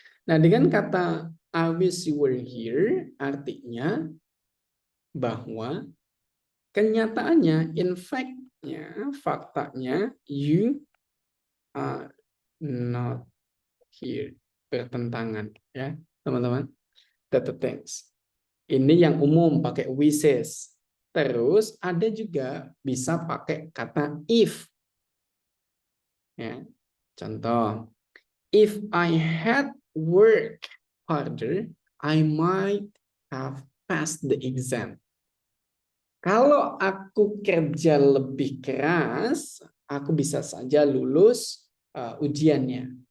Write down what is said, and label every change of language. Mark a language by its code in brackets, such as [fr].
[id] Nah, dengan kata [en] I wish you were here [id] artinya bahwa kenyataannya, in fact-nya, faktanya [en] you are not here, [id] bertentangan ya teman-teman. That the things. Ini yang umum pakai wishes. Terus ada juga bisa pakai kata if. Ya. [en] Contoh, if I had worked harder, I might have passed the exam. [id] Kalau aku kerja lebih keras, aku bisa saja lulus ujiannya.